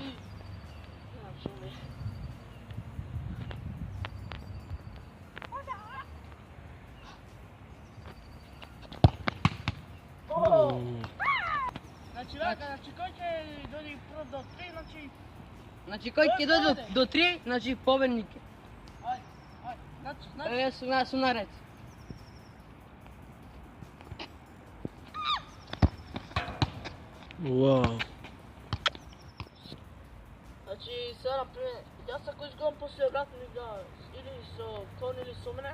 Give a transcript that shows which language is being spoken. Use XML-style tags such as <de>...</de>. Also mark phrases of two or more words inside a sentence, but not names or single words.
<bg>Нямам шуми. О! Значи вака, значи кой ще дойде пръв до 3, значи...</bg> <mk>Значи кой ќе дојде до 3, значи победник е. Ай, значи... Јас сум наред. Уау. Значи сега например, јас ако изгубам после брат ми да или со Кон или со мене,</mk>